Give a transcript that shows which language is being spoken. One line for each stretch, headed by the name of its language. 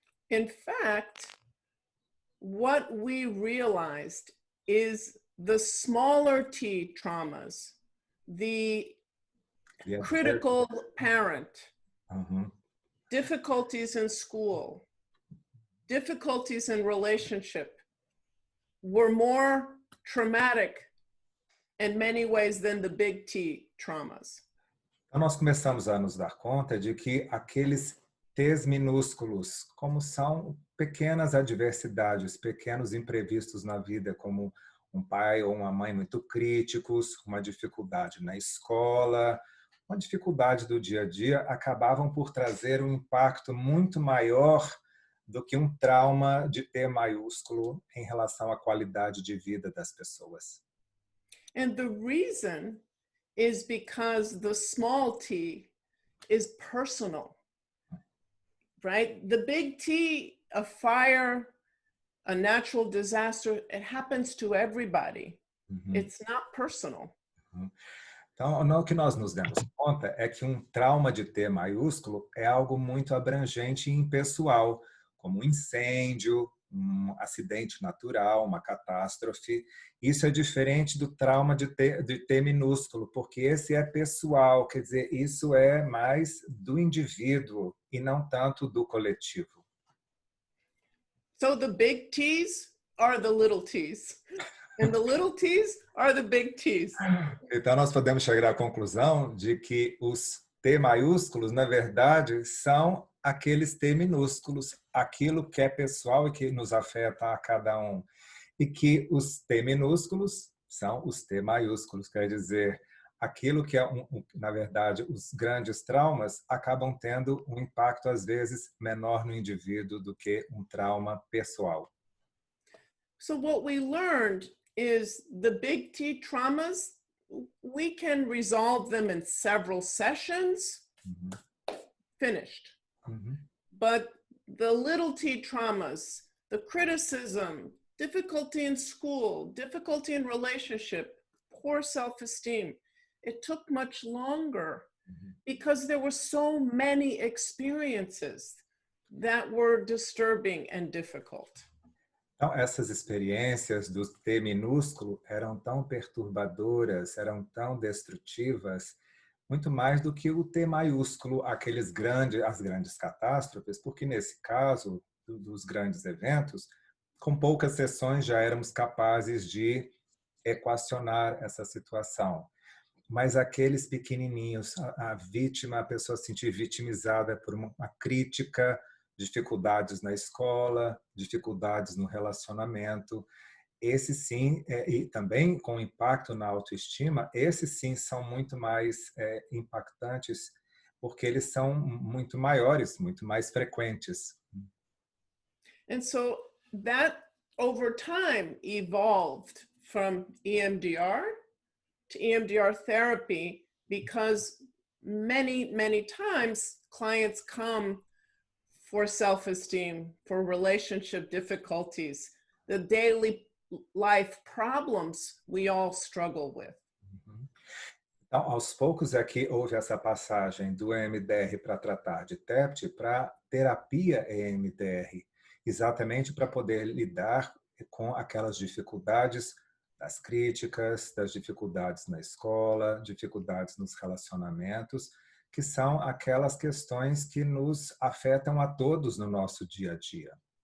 English: In fact, what we realized is the smaller T traumas, the critical parent, difficulties in school, difficulties in relationship were more traumatic in many ways than the big T traumas.
Portuguese: Então nós começamos a nos dar conta de que aqueles T's minúsculos, como são pequenas adversidades, pequenos imprevistos na vida, como um pai ou uma mãe muito críticos, uma dificuldade na escola, uma dificuldade do dia a dia, acabavam por trazer um impacto muito maior do que um trauma de T maiúsculo em relação à qualidade de vida das pessoas.
English: And the reason is because the small T is personal, right? The big T, a fire, a natural disaster, it happens to everybody. It's not personal.
Portuguese: Então, o que nós nos demos conta é que um trauma de T maiúsculo é algo muito abrangente e impessoal, como um incêndio, um acidente natural, uma catástrofe. Isso é diferente do trauma de T minúsculo, porque esse é pessoal, quer dizer, isso é mais do indivíduo e não tanto do coletivo.
English: So the big T's are the little T's, and the little T's are the big T's.
Portuguese: Então, nós podemos chegar à conclusão de que os T maiúsculos, na verdade, são aqueles T minúsculos, aquilo que é pessoal e que nos afeta a cada um. E que os T minúsculos são os T maiúsculos, quer dizer, aquilo que é, na verdade, os grandes traumas acabam tendo um impacto, às vezes, menor no indivíduo do que um trauma pessoal.
English: So what we learned is the big T traumas, we can resolve them in several sessions, finished. But the little T traumas, the criticism, difficulty in school, difficulty in relationship, poor self-esteem, it took much longer because there were so many experiences that were disturbing and difficult.
Portuguese: Então, essas experiências do T minúsculo eram tão perturbadoras, eram tão destrutivas, muito mais do que o T maiúsculo, as grandes catástrofes, porque nesse caso dos grandes eventos, com poucas sessões já éramos capazes de equacionar essa situação. Mas aqueles pequenininhos, a vítima, a pessoa se sentir vitimizada por uma crítica, dificuldades na escola, dificuldades no relacionamento, esses sim, e também com impacto na autoestima, esses sim são muito mais impactantes, porque eles são muito maiores, muito mais frequentes.
English: And so that over time evolved from EMDR to EMDR therapy because many, many times clients come for self-esteem, for relationship difficulties, the daily life problems we all struggle with.
Portuguese: Então, aos poucos aqui houve essa passagem do EMDR para tratar de TEPT para terapia EMDR, exatamente para poder lidar com aquelas dificuldades das críticas, das dificuldades na escola, dificuldades nos relacionamentos, que são aquelas questões que nos afetam a todos no nosso dia a dia.